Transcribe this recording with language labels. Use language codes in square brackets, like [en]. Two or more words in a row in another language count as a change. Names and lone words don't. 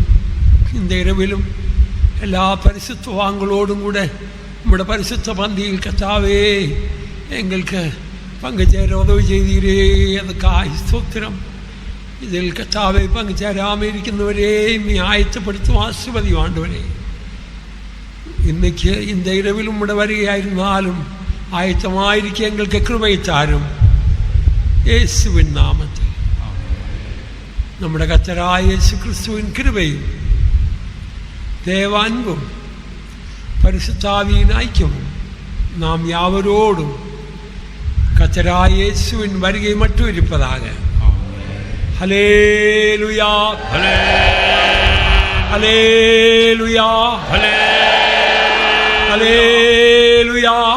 [ta] இந்த இரவிலும் எல்லா பரிசுத்தவான்களோடும் கூட உம்முடைய பரிசுத்த பந்தியில் கர்த்தாவே எங்களுக்கு பங்கு சேர உதவி செய்தீரே, அதுக்காக ஸ்தோத்திரம். இதில் கர்த்தாவே பங்கு சேராமல் இருக்கின்றவரே நீ ஆயத்தப்படுத்தும் ஆசீர்வதி ஆண்டவரே. இன்னைக்கு இந்த இரவில் உம்முடைய வருகையாயிருந்தாலும் ஆயத்தமாயிருக்க எங்களுக்கு கிருபை தாரும் இயேசுவின் நாமத்தில். [ml] നമ്മുടെ കർത്താവായ യേശു ക്രിസ്തുവിൻ കൃപയും ദേവാൻപും [ta] பரிசுத்தாவியின் ஐக்கியமும் நாம் யாவரோடும் கர்த்தராகிய இயேசுவின் வருகை மட்டும் இருப்பதாக. ஹல்லேலூயா, ஹல்லேலூயா, ஹல்லேலூயா.